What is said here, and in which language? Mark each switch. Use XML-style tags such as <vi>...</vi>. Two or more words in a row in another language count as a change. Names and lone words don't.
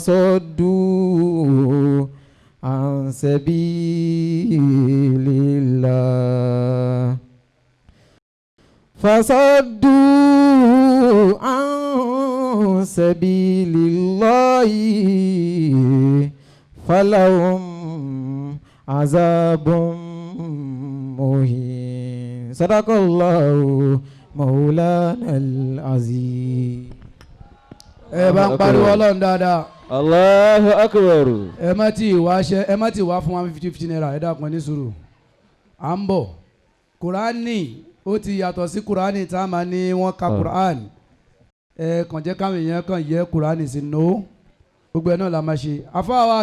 <ar>فصدوا عن سبيل الله فلهم عذاب مهين. صدق الله مولانا العظيم.</ar> <yo>bá ń pariwo Ọlọ́run dáadáa.</yo> <ar>الله أكبر.</ar> <yo>ẹ má ti wá fún 150 naira ẹ dákun ní sùúrù. à ń bọ̀ kùránì ó ti yàtọ̀ sí kùránì tá a máa ní wọ́n ka kùránì. kàn jẹ́ káwọn èèyàn kan yẹ kùránì sí no gbogbo ẹ̀ náà la máa ṣe.</yo>